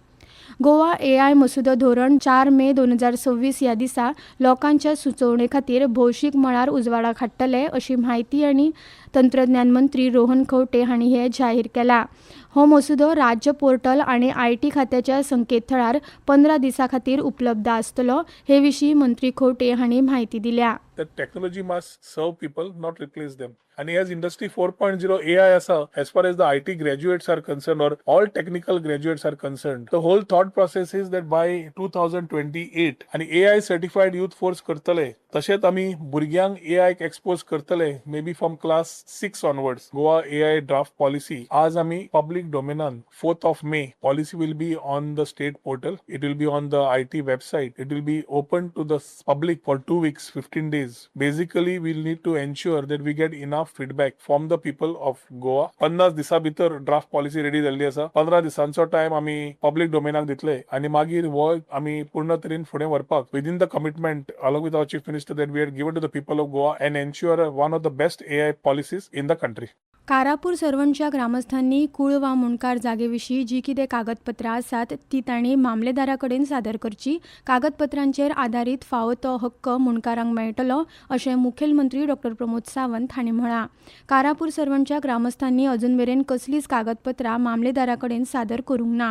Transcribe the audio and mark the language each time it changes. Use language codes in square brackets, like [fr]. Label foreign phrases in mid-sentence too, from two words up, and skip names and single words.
[kok] गोवा AI मसुदो धोरण 4 मे 2026 ह्या दिसा लोकांच्या सुचोवणे खातीर भौशीक मळार उजवाडाक हाडटले अशी माहिती आनी तंत्रज्ञान मंत्री रोहन खंवटे हांणी हे जाहीर केला. हो मसुदो राज्य पोर्टल आनी IT खात्याच्या संकेतथळार 15 दिसां खातीर उपलब्ध आसतलो. हे विशीं मंत्री खंवटे हांणी माहिती दिल्या. [en] That technology must serve people, not replace them. And as Industry 4.0 AI asa, as far as the IT graduates are concerned or all technical graduates are concerned, the whole thought process is that by 2028 and AI certified youth force करतले. [kok] तशेंच आमी भुरग्यांक AI एक्सपोज करतले [en] maybe from class 6 onwards. Goa AI draft policy. [kok] आज आमी [en] public domain 4th of May. Policy will be on the state portal. It will be on the IT website. It will be open to the public for 2 weeks, 15 days. Basically, we'll need to ensure that we get enough feedback from the people of Goa. [kok] 50 दिसा भितर [en] draft policy ready [kok] जाल्ली आसा. 15 दिसांचो टाइम आमी पब्लीक डोमेनाक दितले आनी मागीर हो आमी पूर्ण तरेन फुडें व्हरपाक [en] within the commitment along with our Chief Minister that we had given to the people of Goa and ensure one of the best AI policies in the country. [kok] कारापूर सरवणच्या ग्रामस्थांनी कुळ वा मुणकार जागेविशीं जी कितें कागदपत्रां आसात ती तांणी मामलेदारा कडेन सादर करची. कागदपत्रांचेर आदारीत फावो तो हक्क मुणकारांक मेळटलो अशें मुखेलमंत्री डॉ. प्रमोद सावंत हांणी म्हळां. कारापूर सरवणच्या ग्रामस्थांनी अजून मेरेन कसलीच कागदपत्रां मामलेदारा कडेन सादर करूंक ना.